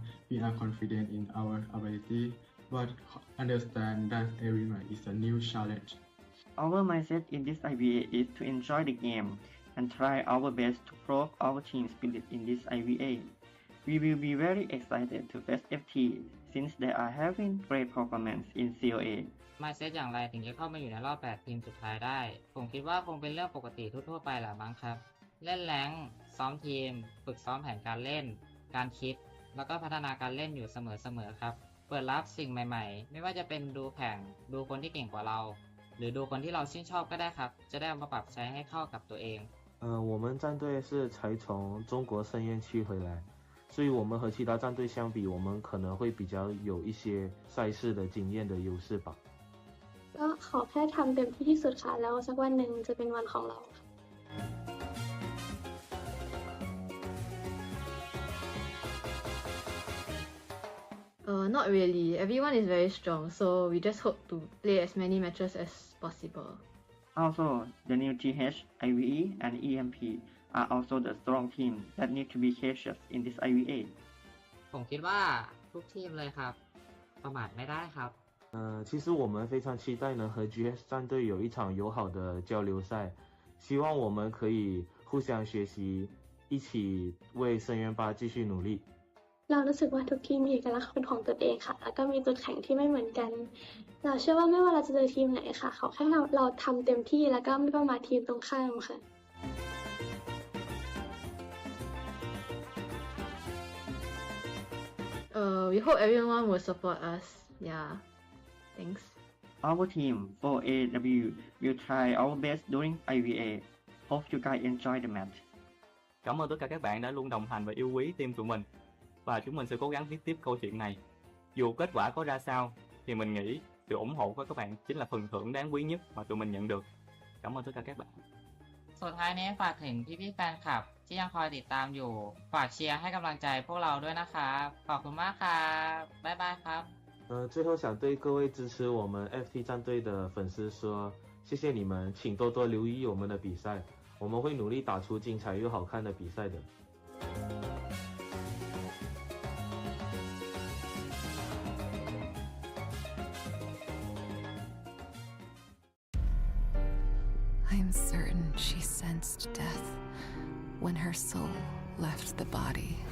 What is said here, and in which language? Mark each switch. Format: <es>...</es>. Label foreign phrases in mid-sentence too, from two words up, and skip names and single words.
<en>We are confident in our ability, but understand that every match is a new challenge. Our mindset in this IVA is to enjoy the game and try our best to prove our team spirit in this IVA. We will be very excited to face FT since they are having great performance in COA.</en> <th>mindset อย่างไรถึงจะเข้ามาอยู่ในรอบ 8 ทีมสุดท้ายได้ ผมคิดว่าคงเป็นเรื่องปกติทั่วๆไปแหละมั้งครับ เล่นแรงค์ซ้อมทีม ฝึกซ้อมแผนการเล่น การคิด แล้วก็พัฒนาการเล่นอยู่เสมอๆครับ เปิดรับสิ่งใหม่ๆ ไม่ว่าจะเป็นดูแข่ง ดูคนที่เก่งกว่าเรา หรือดูคนที่เราชื่นชอบก็ได้ครับ จะได้เอามาปรับใช้ให้เข้ากับตัวเอง</th> <zh>我们战队是才从中国深渊区回来，所以我们和其他战队相比，我们可能会比较有一些赛事的经验的优势吧。</zh> <th>ก็ขอแค่ทำเต็มที่ที่สุดค่ะแล้วสักวันหนึ่งจะเป็นวันของเราค่ะ</th> <en>Not really. Everyone is very strong, so we just hope to play as many matches as possible. Also, the new TH, IVE, and EMP are also the strong team that need to be cautious in this IVA.</en> <th>ผมคิดว่าทุกทีมเลยครับ ประมาทไม่ได้ครับ</th> <zh>其实我们非常期待能和 GS 战队有一场友好的交流赛，希望我们可以互相学习，一起为深渊八继续努力。</zh> <th>เรารู้สึกว่าทุกทีมมีเอกลักษณ์เป็นของตัวเองค่ะแล้วก็มีจุดแข็งที่ไม่เหมือนกันเราเชื่อว่าไม่ว่าเราจะเจอทีมไหนค่ะขอแค่เราทำเต็มที่แล้วก็ไม่ประมาททีมตรงข้ามค่ะ</th> <en>We hope everyone will support us. Yeah. Thanks. Our team 4AW will try our best during IVA. Hope you guys enjoy the match.</en> <vi>Cảm ơn tất cả các bạn đã luôn đồng hành và yêu quý team tụi mình. Và chúng mình sẽ cố gắng viết tiếp câu chuyện này. Dù kết quả có ra sao, thì mình nghĩ sự ủng hộ của các bạn chính là phần thưởng đáng quý nhất mà tụi mình nhận được. Cảm ơn tất cả các bạn.</vi> <th>สุดท้ายนี้ฝากถึงพี่ๆแฟนคลับที่ยังคอยติดตามอยู่ ฝากเชียร์ให้กำลังใจพวกเราด้วยนะครับขอบคุณมากครับบ๊ายบายครับ</th> <zh>最后想对各位支持我们 FT 战队的粉丝说，谢谢你们，请多多留意我们的比赛，我们会努力打出精彩又好看的比赛的。</zh> <en>I am certain she sensed death when her soul left the body.</en>